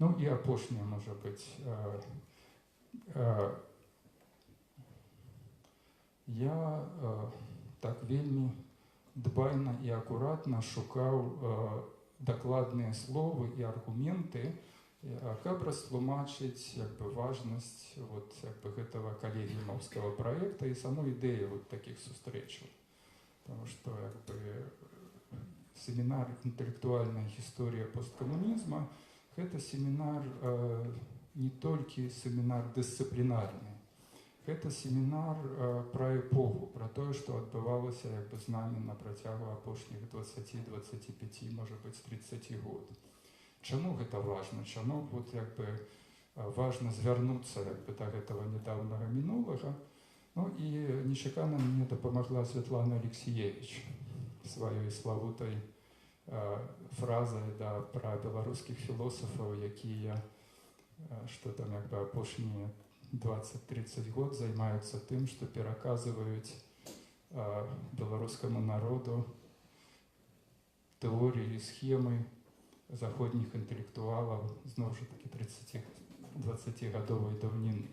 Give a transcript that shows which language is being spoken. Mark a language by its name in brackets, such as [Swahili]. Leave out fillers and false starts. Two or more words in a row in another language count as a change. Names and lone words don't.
[Belarusian] Ну і апошняе, можа быць, я так вельмі дбайна і акуратна шукаў дакладныя словы і аргументы, каб растлумачыць важнасць гэтага калегіумаўскага праекта і саму ідэю такіх сустрэчаў. [Russian] Потому что семинар «Интеллектуальная история посткоммунизма» – это семинар не только семинар дисциплинарный, это семинар про эпоху, про то, что отбывалось с нами [Belarusian] на протягу апошніх [Russian] 20-25, может быть, 30 год. Чому это важно? Чому важно звярнуцца до этого недавнего минулого? [Belarusian] Ну і нечакана мне дапамагла Святлана Алексеевич сваёй славутай фразай пра беларускіх філосафаў, якія што там апошнія 20-30 год займаюцца тым, што пераказваюць беларускаму народу тэорыі і схемы заходніх інтэлектуалаў зноў жа такі 30-20гадовай даўніны.